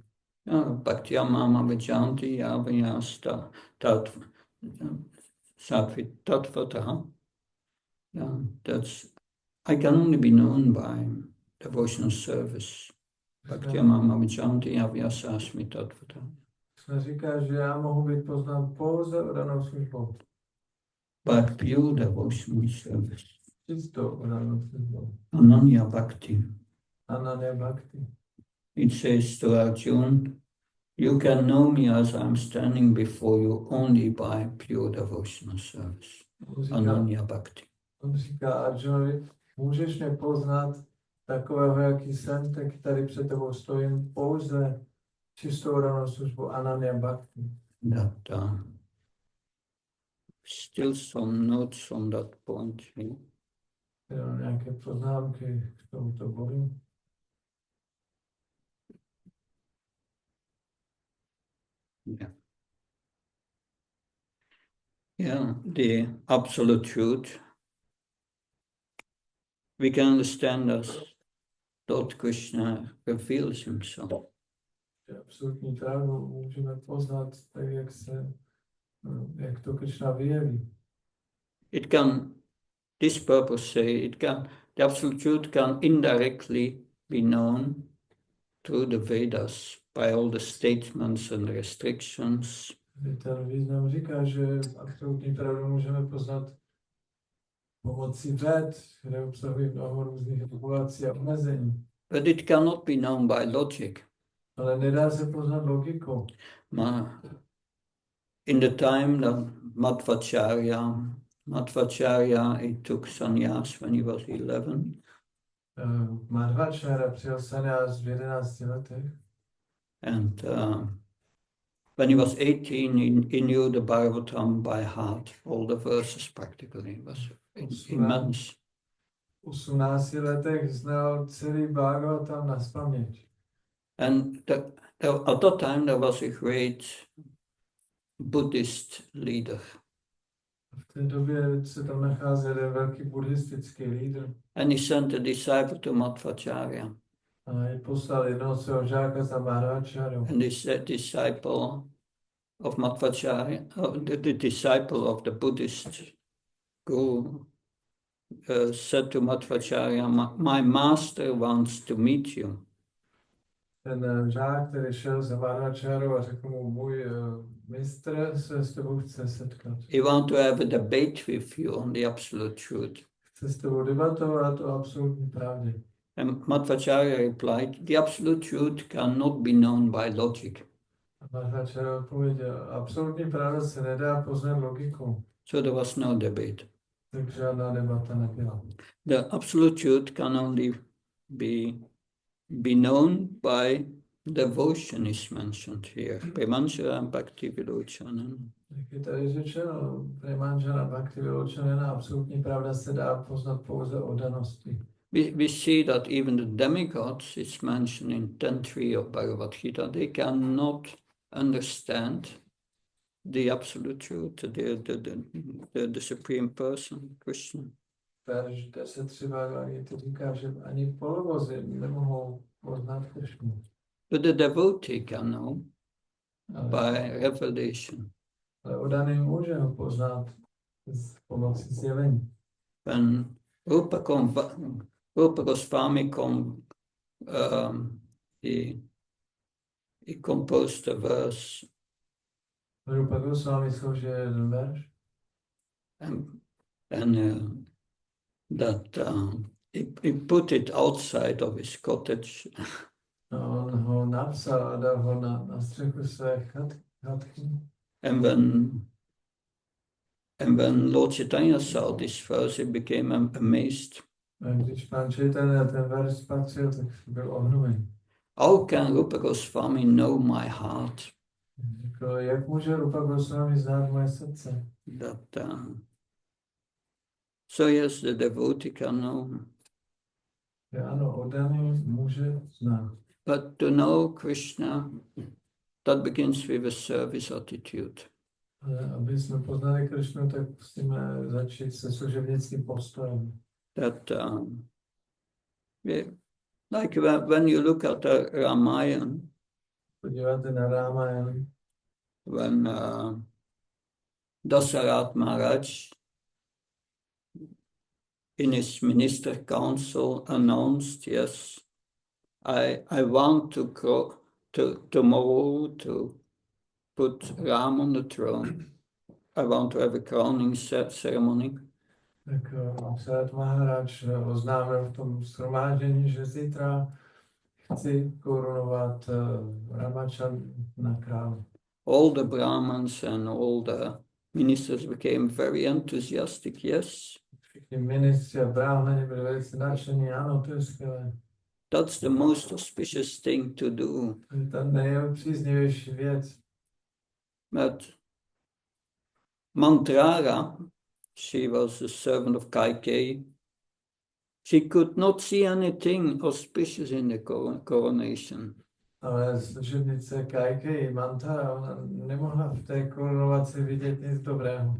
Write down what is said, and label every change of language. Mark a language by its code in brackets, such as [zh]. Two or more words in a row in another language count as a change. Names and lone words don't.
[sa] Bhakti-mama vijanti yavayasta satvit tattvataha. [en] I can only be known by devotional service. [sa] Bhakti-mama vijanti yavayasa asmi tattvataha. [cs] Krishna říká, že já mohu být poznán pouze oddanou službou. [en] By pure devotional service. [cs] Čistou oddanou službou. [sa] Ananya bhakti. Ananya bhakti. [en] It says to Arjuna, you can know me as I'm standing before you only by pure devotional service. [sa] Ananya bhakti. [cs] On říká Arjunovi, můžeš mě poznat takového, jaký jsem, tak tady před tebou stojím pouze čistou oddanou službou [sa] Ananya bhakti. [en] That still some notes on that point here. [cs] Nějaké poznámky k tomuto bodu. [en] Yeah, the absolute truth we can understand as Lord Krishna reveals himself. [cs] Absolutní pravdu můžeme poznat tak, jak to Krishna vyjeví. [en] This purpose say the absolute truth can indirectly be known through the Vedas by all the statements and restrictions. [cs] Ten význam říká, že absolutní pravdu můžeme poznat pomocí ved, které obsahují mnoho různých regulací a omezení. [en] But it cannot be known by logic. [cs] Ale nedá se poznat logikou. [en] In the time that Madhvacharya, he took sannyas when he was 11. [cs] Madhvacharya přijal sannyas v 11 letech. [en] And when he was 18, he knew the Bhagavatam by heart, all the verses practically. It was immense. [cs] V 18 letech znal celý Bhagavatam nazpaměť. [en] And at that time there was a great Buddhist leader. [cs] V té době se tam nacházel velký buddhistický lídr. [en] And he sent a disciple to Madhvacharya. [cs] A poslal jednoho svého žáka za Madhvacharyu. [en] And this disciple of Madhvacharya, the disciple of the Buddhist guru, said to Madhvacharya, my master wants to meet you. [cs] Ten žák, který šel za Madhvacharyu a řekl mu, můj mistr se s tebou chce setkat. [en] He wants to have a debate with you on the absolute truth. [cs] Chce s tebou debatovat o absolutní pravdě. [en] And Madhvacharya replied, the absolute truth cannot be known by logic. [cs] Madhvacharya odpověděl, absolutní pravda se nedá poznat logikou. [en] So there was no debate. [cs] Tak žádná debata nebyla. [en] The absolute truth can only be known by devotion is mentioned here. [sa] Premanjana Bhakti Vilochanan. [cs] Jak je tady řečeno, [sa] Premanjana Bhakti Vilochanan, [cs] absolutní pravda se dá poznat pouze oddaností. [en] We see that even the demigods, it's mentioned in 10.3 of Bhagavad Gita, they cannot understand the absolute truth, the supreme person, Krishna. [cs] Verš 10.3 Bhagavad Gita říká, že ani polovozy nemohou poznat Krishnu. [en] But the devotee can know by revelation. [cs] Ale oddaný může ho poznat s pomocí zjevení. [en] When Rupa Goswami he composed a verse [cs] Rupa Goswami složil jeden verš [en] and that he put it outside of his cottage. [cs] a on ho napsal a dal ho na střechu své chatky. [en] And when Lord Chaitanya saw this verse, he became amazed. [cs] A když pán Chaitanya ten verš spatřil, tak byl ohromený. [en] How can Rupa Goswami know my heart? [cs] Řekl, jak může Rupa Goswami znát moje srdce? [en] So yes, the devotee can know. [cs] Že ano, oddaný může znát. [en] But to know Krishna, that begins with a service attitude. [cs] Ale aby jsme poznali Krishnu, tak musíme začít se služebnickým postojem. [en] That like when you look at the Ramayana, [cs] Podíváte na Ramayana, [en] when Dasarath Maharaj in his minister council announced, yes, I want tomorrow to put Ram on the throne. I want to have a crowning ceremony. [cs] tak Dasarath Maharaj oznámil v tom shromáždění, že zítra chci korunovat Ramachandra na krále. [en] All the Brahmins and all the ministers became very enthusiastic, yes. [cs] Všichni ministři a brahmani byli velice nadšení, ano, to je skvělé. [en] That's the most auspicious thing to do. [cs] To je ta nejpříznivější věc. [en] But Mantrara, she was a servant of Kaikeyi. She could not see anything auspicious in the coronation. [cs] Ale služebnice Kaikeyi, Manthara, ona nemohla v té korunovaci vidět nic dobrého.